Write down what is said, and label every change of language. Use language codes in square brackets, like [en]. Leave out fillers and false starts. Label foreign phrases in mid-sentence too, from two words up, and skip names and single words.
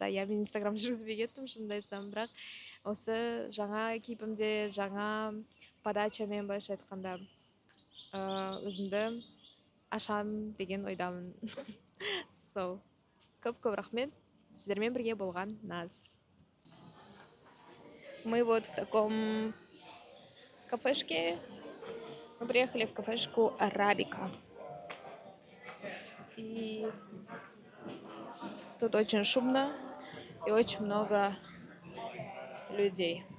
[kk] Я, мен Инстаграм жүргізбей кеттім, шынымды айтсам, бірақ осы жаңа кейпімде, жаңа подачамен, былайша айтқанда, өзімді ашам деген ойдамын. Көп рахмет, сіздермен бірге болған Наз. [ru] Мы вот в таком кафешке. Мы приехали в кафешку Арабика. И тут очень шумно и очень много людей.